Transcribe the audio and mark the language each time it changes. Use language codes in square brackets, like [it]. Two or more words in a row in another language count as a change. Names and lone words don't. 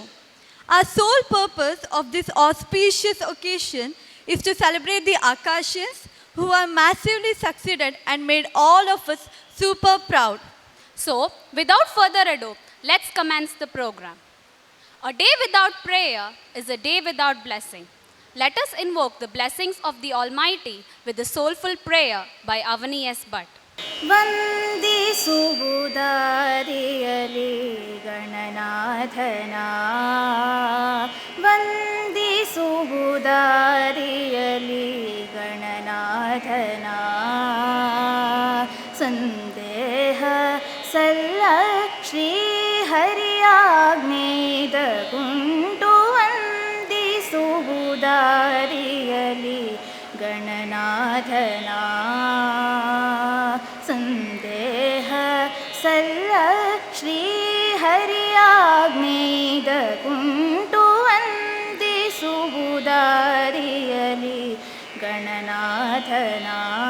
[en] Our sole purpose of this auspicious occasion is to celebrate the Akashians who have massively succeeded and made all of us super proud. So, without further ado, let's commence the program. A day without prayer is a day without blessing. Let us invoke the blessings of the Almighty with the soulful prayer by Avani S. Bhatt. [kn] ವಂದಿಸುವುದಾರಿಯಲಿ ಗಣನಾಥನ ವಂದಿಸುವುದಾರಿಯಲಿ ಗಣನಾಥನ ಸಂದೇಹ ಸಲ್ಲ ಶ್ರೀಹರಿಯಾಜ್ಞೇದ ಗುಂಟು ವಂದಿಸುವುದಾರಿಯಲಿ ಗಣನಾಥನ ಸಂದೇಹ ಸಲ್ಲ ಶ್ರೀಹರಿಯಾಜ್ಞೇದ ಕುಂಟು ವಂದಿಸುವುದಾರಿಯಲಿ ಗಣನಾಥನ